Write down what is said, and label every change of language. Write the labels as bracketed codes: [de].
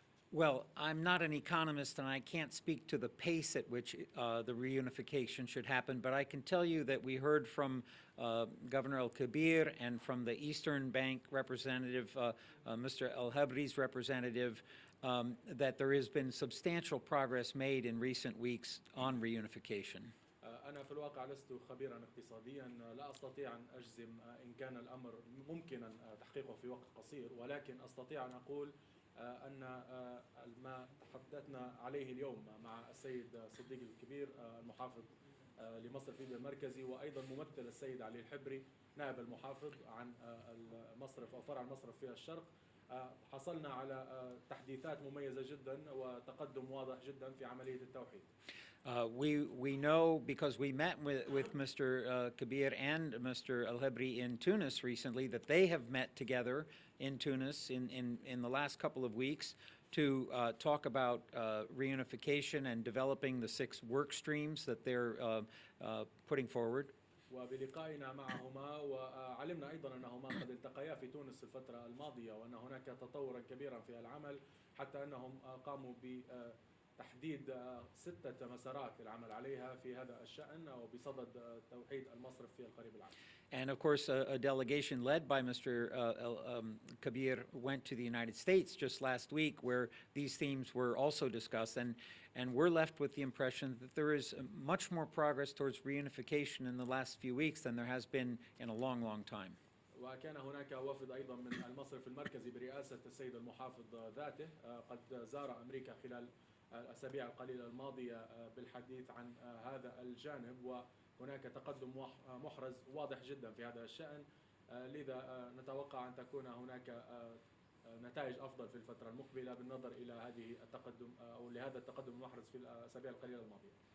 [en] Well, I'm not an economist and I can't speak to the pace at which the reunification should happen, but I can tell you that we heard from Governor Al-Kabir and from the Eastern Bank representative, Mr. Al-Habri's representative, that there has been substantial progress made in recent weeks on reunification. [ar] أنا في الواقع لست خبيرا اقتصاديا، لا أستطيع أن أجزم إن كان الأمر ممكنا تحقيقه في وقت قصير، ولكن أستطيع أن أقول أن ما تحدثنا عليه اليوم مع السيد صديق الكبير المحافظ لمصرف ليبيا المركزي وأيضا ممثل السيد علي الحبري نائب المحافظ عن المصرف أو فرع المصرف في الشرق، حصلنا على تحديثات مميزة جدا وتقدم واضح جدا في عملية التوحيد. [en] We know because we met with Mr. Kabir and Mr. Al-Habri in Tunis recently that they have met together in Tunis in the last couple of weeks to talk about reunification and developing the 6 work streams that they're putting forward. [ar] وبلقائنا معهما وعلمنا أيضا أنهما قد التقيا في تونس الفترة الماضية وأن هناك تطورا كبيرا في العمل حتى أنهم قاموا بتحديد 6 مسارات للعمل عليها في هذا الشأن وبصدد توحيد المصرف في القريب العاجل. [en] And of course, a delegation led by Mr. Kabir went to the United States just last week where these themes were also discussed. And we're left with the impression that there is much more progress towards reunification in the last few weeks than there has been in a long, long time. [ar] وكان هناك وفد أيضا من المصرف المركزي برئاسة السيد المحافظ ذاته قد زار أمريكا خلال الأسابيع القليلة الماضية بالحديث عن هذا الجانب وهناك تقدم محرز واضح جدا في هذا الشأن، لذا نتوقع أن تكون هناك نتائج أفضل في الفترة المقبلة بالنظر إلى هذه التقدم أو لهذا التقدم المحرز في الأسابيع القليلة الماضية.